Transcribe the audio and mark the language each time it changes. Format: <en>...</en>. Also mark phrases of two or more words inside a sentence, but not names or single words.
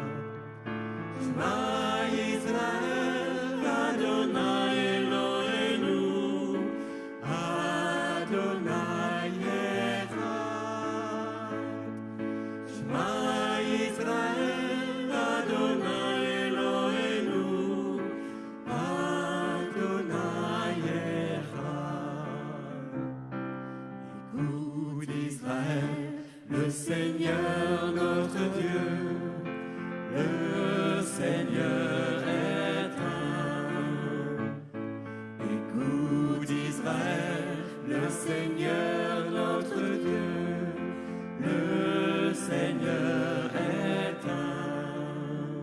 <he>שמע ישראל, אדני אלהינו, אדני אחד. שמע ישראל, אדני אלהינו, אדני אחד.</he> <fr>Écoute Israël, le Seigneur notre Dieu, le Seigneur est un. Écoute Israël, le Seigneur notre Dieu, le Seigneur est un.</fr>